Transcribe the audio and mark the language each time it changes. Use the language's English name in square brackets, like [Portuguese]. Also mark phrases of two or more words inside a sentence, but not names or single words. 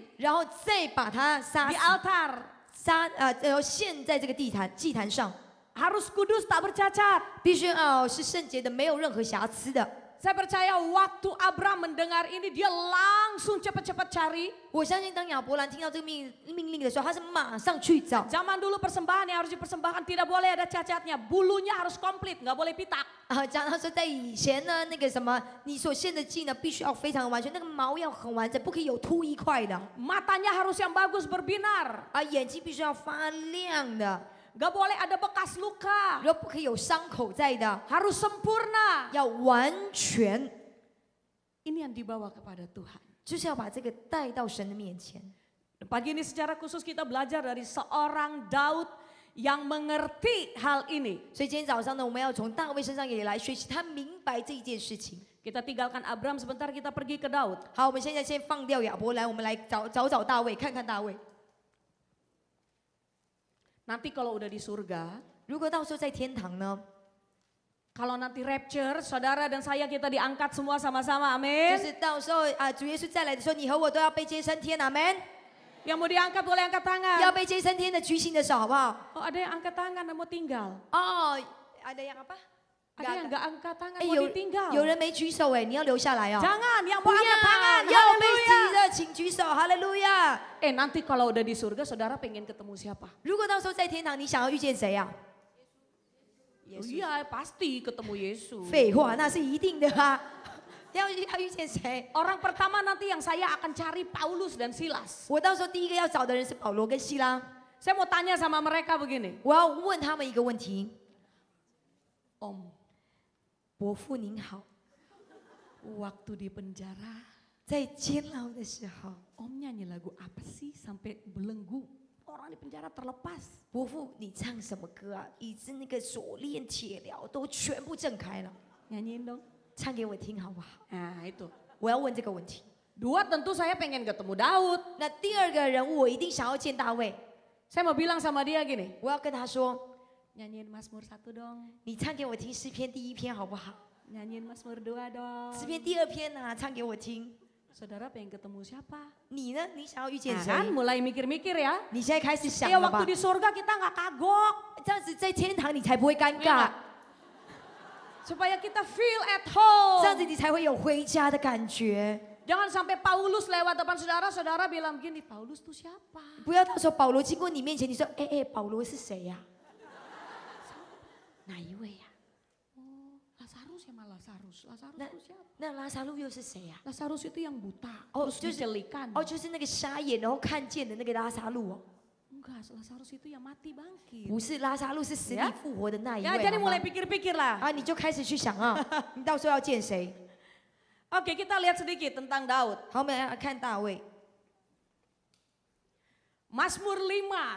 [Chinese] 然后再把它杀 [Indonesian] di [Chinese] 死， [Indonesian] altar. [Chinese] 然后献在这个祭坛上， [Indonesian] Harus kudus tak bercacat. [Chinese] 必须是圣洁的，没有任何瑕疵的。 [Indonesian] Saya percaya waktu Abraham mendengar ini dia langsung cepat-cepat cari. [Chinese] 我相信当亚伯兰听到这个命令的时候，他是马上去找。 [Indonesian] Zaman dulu persembahan yang harus dipersembahkan tidak boleh ada cacatnya, bulunya harus komplit, nggak boleh pitak. [Chinese] 讲到说在以前呢，那个什么，你所献的祭呢，必须要非常的完全，那个毛要很完整，不可以有秃一块的。 [Indonesian] Matanya harus yang bagus berbinar. [Chinese] 眼睛必须要发亮的， [Indonesian] Nggak boleh ada bekas luka. [Chinese] 然后不可以有伤口在的， [Indonesian] Harus sempurna. [Chinese] 要完全， [Indonesian] Ini yang dibawa kepada Tuhan. [Chinese] 就是要把这个带到神的面前。 [Indonesian] Pagi ini secara khusus kita belajar dari seorang Daud yang mengerti hal ini. [Chinese] 所以今天早上呢，我们要从大卫身上也来学习，他明白这一件事情。 [Indonesian] Kita tinggalkan Abraham sebentar, kita pergi ke Daud. [Chinese] 好，我们现在先放掉亚伯兰，我们来找大卫，看看大卫。 [Indonesian] Nanti kalau udah di surga, [Chinese] 如果到时候在天堂呢， [Indonesian] kalau nanti rapture, saudara dan saya kita diangkat semua sama-sama, [Chinese] 就 [Indonesian] amin. [Chinese] 是到时候主耶稣再来的时候，你和我都要被接升天，阿门。 [Indonesian] Yang mau diangkat boleh angkat [Chinese] 要 [Indonesian] tangan. [Chinese] 被接升天的举起你的手，好不好？ [Indonesian] Oh ada yang angkat tangan dan mau tinggal. ada yang apa？ Ada yang nggak angkat tangan [Chinese] 哎， [Indonesian] mau ditinggal. [Chinese] 有人没举手哎，你要留下来哦。 [Indonesian] Jangan, yang [Chinese] 不 [Indonesian] mau angkat tangan. [Chinese] 要被 [Indonesian] Haleluya. [Chinese] 提的，请举手，哈利路亚。 [Indonesian] Nanti kalau udah di surga, saudara pengen ketemu siapa? [Chinese] 如果到时候在天堂，你想要遇见谁呀？ [Indonesian] Iya pasti ketemu Yesus. [Chinese] 废话，那是一定的啊。要遇见谁？ [Indonesian] Orang pertama nanti yang saya akan cari Paulus dan Silas. [Chinese] 我到时候第一个要找的人是保罗跟希拉。 [Indonesian] Saya mau tanya sama mereka begini. [Chinese] 我要问他们一个问题： [Indonesian] Om, [Chinese] 伯父您好， [Indonesian] waktu di penjara, [Chinese] 在监牢的时候， [Indonesian] Om nyanyi lagu apa sih sampai belenggu? Orang di penjara terlepas. [Chinese] 伯父你唱什么歌啊？以致那个锁链铁镣都全部震开了， [Indonesian] Nyanyiin dong. [Chinese] 唱给我听好不好？ [Indonesian] Nah itu. [Chinese] 我要问这个问题。 [Indonesian] Dua tentu saya pengen ketemu Daud. [Chinese] 那第二个人物，我一定想要见大卫。 [Indonesian] Saya mau bilang sama dia gini. [Chinese] 我要跟他说， [Indonesian] Nyanyiin Mazmur 1 dong. [Chinese] 你唱给我听诗篇第一篇好不好？ [Indonesian] Nyanyiin Mazmur 2 dong. [Chinese] 诗篇第二篇啊，唱给我听。 [Indonesian] Saudara pengen ketemu siapa? [Chinese] 你呢？你想要遇见 [Indonesian] Nah, [Chinese] 谁？ [Indonesian] kan mulai mikir-mikir ya. [Chinese] 你现在开始想 [Indonesian] Ya [Chinese] 了吧 [Indonesian] waktu？di surga kita nggak kagok. [Chinese] 这样子在天堂你才不会尴 [Indonesian] Ya [Chinese] 尬 [Indonesian] nggak?，Supaya kita [English] feel at home. [Chinese] 这样子你才会有回家的感觉。 [Indonesian] Jangan sampai Paulus lewat depan saudara, saudara bilang gini, Paulus tuh siapa? [Chinese] 不要到时候保罗经过你面前，你说：“哎，保罗是谁呀？哪一位呀？ [Indonesian] Oh, Lazarus ya malah Lazarus. Lazarus Nah. tuh siapa? [Chinese] 那拉萨路又是谁呀？ [Indonesian] Lazarus itu yang buta, Oh, terus [Chinese] 就是- [Indonesian] dicelikan. [Chinese] 哦，就是那个瞎眼然后看见的那个拉萨路哦， [Indonesian] Enggak, Lazarus itu yang mati bangkit. [Chinese] 不是拉萨路，是死里 [Indonesian] Ya [Chinese] 复活的那一 [Indonesian] Ya, [Chinese] 位。 [Indonesian] jadi [Chinese] 好吗 [Indonesian] mulai pikir-pikir lah. [Chinese] 啊，你就开始去想啊，你到时候要见谁？ [Indonesian] Oke, kita lihat sedikit tentang Daud. [Chinese] 好，我们来看大卫， [Indonesian] Mazmur 5,